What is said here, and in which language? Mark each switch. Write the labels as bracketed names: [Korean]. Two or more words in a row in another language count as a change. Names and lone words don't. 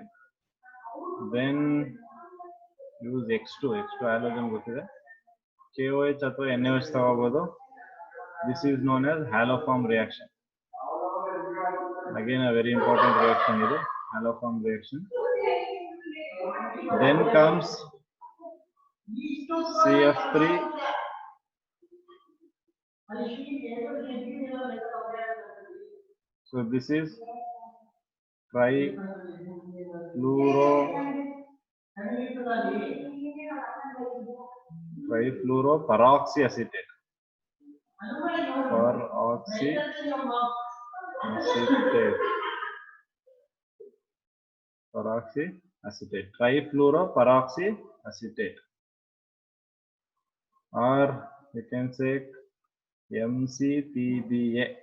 [English] then use X2 halogen [Kannada] ಗೊತ್ತಿದೆ, KOH ಅಥವಾ NaOH ತಗೋಬಹುದು. [English] this is known as haloform reaction. again a very important reaction ಇದು, haloform reaction. then comes CF3. So this is trifluoroperoxyacetate. Peroxyacetate. Trifluoroperoxyacetate. Or you can say MCPBA.